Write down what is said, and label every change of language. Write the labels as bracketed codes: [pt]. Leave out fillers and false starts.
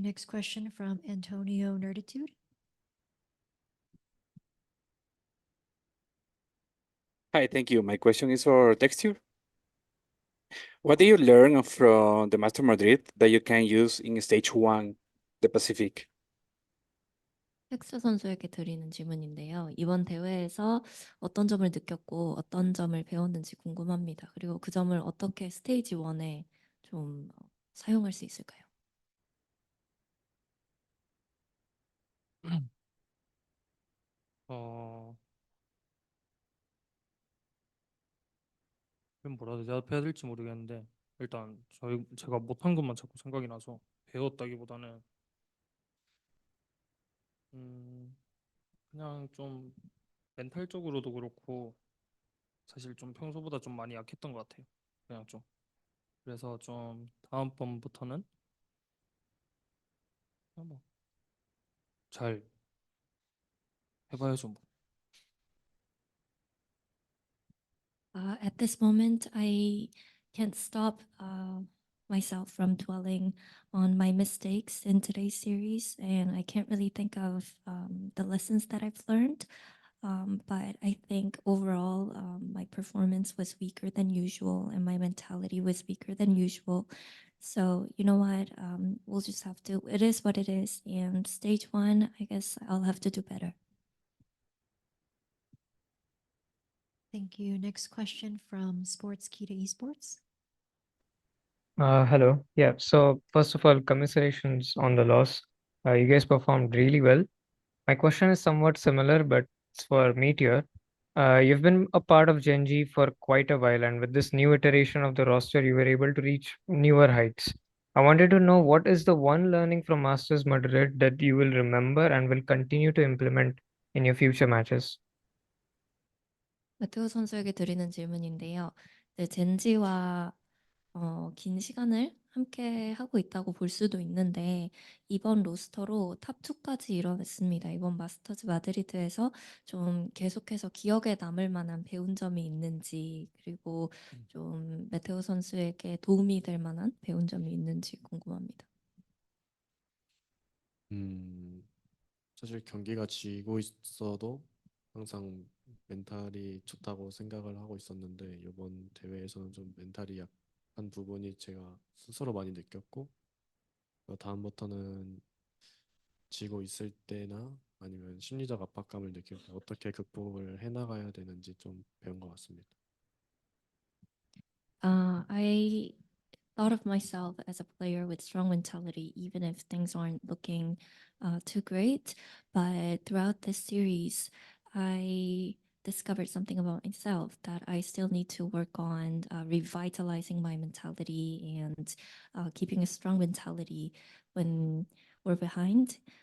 [en] Next question from Antonio Nerditude. Hi, thank you. My question is for Texture. What do you learn from the Master Madrid that you can use in stage 1, the Pacific? [ko] 텍스 선수에게 드리는 질문인데요. 이번 대회에서 어떤 점을 느꼈고 어떤 점을 배웠는지 궁금합니다. 그리고 그 점을 어떻게 스테이지 1에 좀 사용할 수 있을까요? 이건 뭐라 대답해야 될지 모르겠는데, 일단 제가 못한 것만 자꾸 생각이 나서 배웠다기보다는 그냥 좀 멘탈적으로도 그렇고 사실 좀 평소보다 좀 많이 약했던 것 같아요. 그냥 좀. 그래서 좀 다음번부터는 그냥 잘 해봐야죠 뭐. [en] At this moment, I can't stop myself from dwelling on my mistakes in today's series, and I can't really think of the lessons that I've learned. But I think overall, my performance was weaker than usual, and my mentality was weaker than usual. So you know what? We'll just have to. It is what it is. And stage 1, I guess I'll have to do better. Thank you. Next question from Sports Key to Esports. Hello. Yeah. So first of all, commiserations on the loss. You guys performed really well. My question is somewhat similar, but it's for Meteor. You've been a part of Gen G for quite a while, and with this new iteration of the roster, you were able to reach newer heights. I wanted to know what is the one learning from Masters Madrid that you will remember and will continue to implement in your future matches? [ko] 마테오 선수에게 드리는 질문인데요. 네, 젠지와 긴 시간을 함께 하고 있다고 볼 수도 있는데 이번 로스터로 탑2까지 이뤄냈습니다. 이번 마스터즈 마드리드에서 좀 계속해서 기억에 남을 만한 배운 점이 있는지 그리고 좀 메테오 선수에게 도움이 될 만한 배운 점이 있는지 궁금합니다. 사실 경기가 지고 있어도 항상 멘탈이 좋다고 생각을 하고 있었는데 이번 대회에서는 좀 멘탈이 약한 부분이 제가 스스로 많이 느꼈고 다음부터는 지고 있을 때나 아니면 심리적 압박감을 느낄 때 어떻게 극복을 해나가야 되는지 좀 배운 것 같습니다. [en] I thought of myself as a player with strong mentality, even if things aren't looking too great. But throughout this series, I discovered something about myself that I still need to work on revitalizing my mentality and keeping a strong mentality when we're behind.